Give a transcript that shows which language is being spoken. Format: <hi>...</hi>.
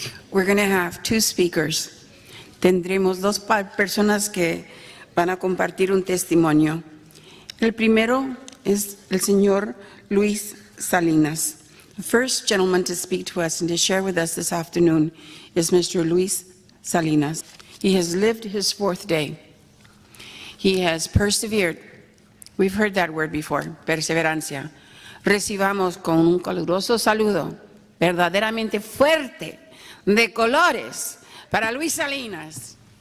<en>We're going to have 2 speakers.</en> <es>Tendremos 2 personas que van a compartir un testimonio. El primero es el señor Luis Salinas.</es> <en>The first gentleman to speak to us and to share with us this afternoon is Mr. Luis Salinas. He has lived his 4th day. He has persevered. We've heard that word before,</en> <es>perseverancia. Recibamos con un caluroso saludo, verdaderamente fuerte, de colores, para Luis Salinas.</es>